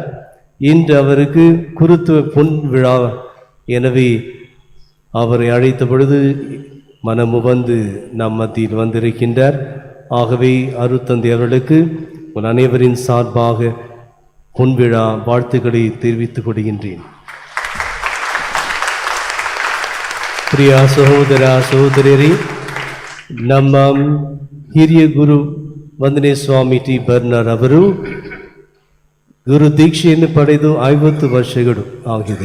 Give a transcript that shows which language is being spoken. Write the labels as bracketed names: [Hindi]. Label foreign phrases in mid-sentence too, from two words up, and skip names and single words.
[Tamil] இன்று அவருக்கு குருத்துவ பொன் விழா, எனவே அவரை அழைத்த பொழுது மனமு வந்து நம் மத்தியில் வந்திருக்கின்றார். ஆகவே அருட்தந்தை அவர்களுக்கு உன் அனைவரின் சார்பாக பொன்விழா வாழ்த்துக்களை தெரிவித்துக் கொள்கின்றேன். [Kannada] ಪ್ರಿಯ ಸಹೋದರ ಸಹೋದರಿಯರೇ, ನಮ್ಮ ಹಿರಿಯ ಗುರು ವಂದನೆ ಸ್ವಾಮಿ ಟಿ ಬರ್ನರ್ ಅವರು ಗುರು ದೀಕ್ಷೆಯನ್ನು ಪಡೆದು 50 ವರ್ಷಗಳು ಆಗಿದೆ.